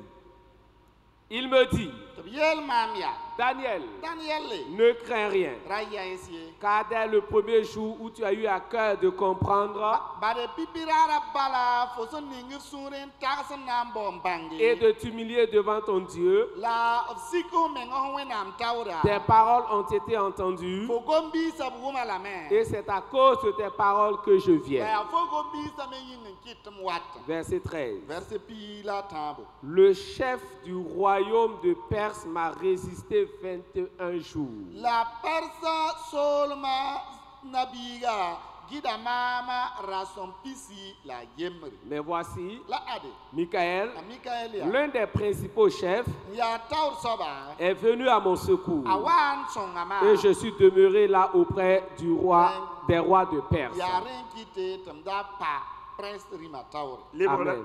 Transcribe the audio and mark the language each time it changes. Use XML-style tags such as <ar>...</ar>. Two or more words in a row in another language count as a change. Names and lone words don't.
<fr>Il me dit, Daniel, ne crains rien, car dès le premier jour où tu as eu à cœur de comprendre et de t'humilier devant ton Dieu, tes paroles ont été entendues et c'est à cause de tes paroles que je viens. Verset 13. Le chef du royaume de Perse m'a résisté 21 jours.</fr> <mos>La Perse solma nabiga gida mama rason pisi la yemri.</mos> <fr>Mais voici Michael, l'un des principaux chefs, est venu à mon secours et je suis demeuré là auprès du roi, des rois de Perse. Amen.</fr>